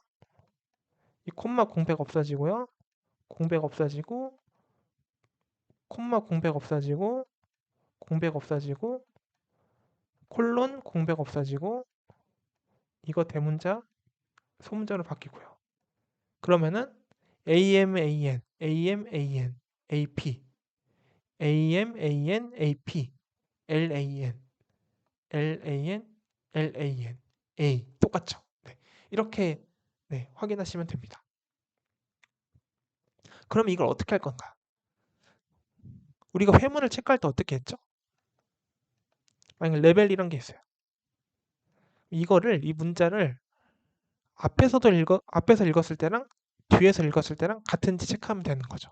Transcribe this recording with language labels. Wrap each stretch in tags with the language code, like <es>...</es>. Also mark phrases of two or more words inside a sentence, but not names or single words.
<ko>이 콤마 공백 없어지고요. 공백 없어지고 콤마 공백 없어지고 공백 없어지고 콜론 공백 없어지고 이거 대문자 소문자로 바뀌고요. 그러면은 AMAN, AMAN, AP, AMAN, AP, LAN, LAN, LAN, A 똑같죠? 네. 이렇게 네, 확인하시면 됩니다. 그럼 이걸 어떻게 할 건가? 우리가 회문을 체크할 때 어떻게 했죠? 만약 레벨 이런 게 있어요. 이 문자를 앞에서 읽었을 때랑 뒤에서 읽었을 때랑 같은지 체크하면 되는 거죠.</ko>